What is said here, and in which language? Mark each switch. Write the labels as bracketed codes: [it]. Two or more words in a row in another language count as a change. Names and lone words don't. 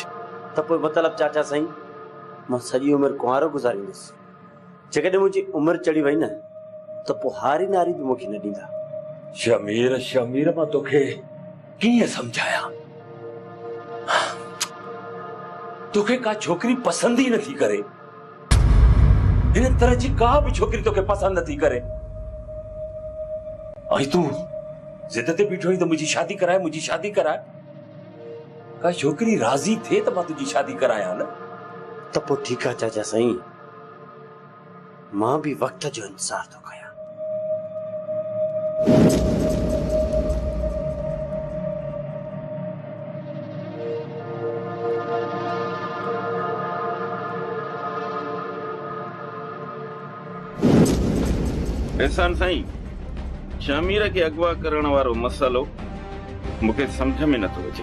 [sd] त पोइ मतिलब चाचा साईं, मां सॼी उमिरि कुंवारो गुज़ारींदुसि। जेकॾहिं मुंहिंजी उमिरि चढ़ी वई न, त त पोइ हारी नारी बि मूंखे न ॾींदा। शमीर शमीर मां तोखे कीअं समझाया? तोखे का छोकरी पसंद ही नथी करे। इन तरह जी का भी छोकरी तोखे पसंद नथी करे। आई तू जिद ते बीठो तो मुझी शादी कराए, मुझी शादी कराए। का छोकरी राजी थे तो मां तुझी शादी कराया न। त पोइ ठीकु आहे चाचा साईं, मां बि वक्त जो इंतजार थो कयां। एहसान साईं, शमीर के अगवा करण वारो मसलो मूंखे समझ में नथो अचे।